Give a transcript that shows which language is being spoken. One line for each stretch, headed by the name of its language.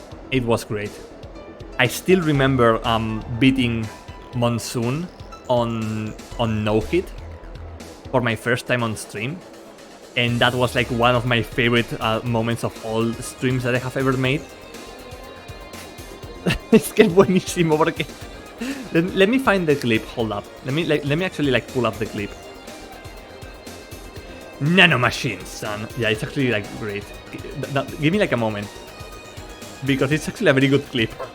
English: It was great. I still remember beating Monsoon on no hit for my first time on stream, and that was like one of my favorite moments of all streams that I have ever made.
Spanish: Es que es buenísimo porque
English: let me find the clip. Hold up. Let me actually like pull up the clip. Nano machines, son. Yeah, it's actually like great. Give me like a moment because it's actually a very good clip.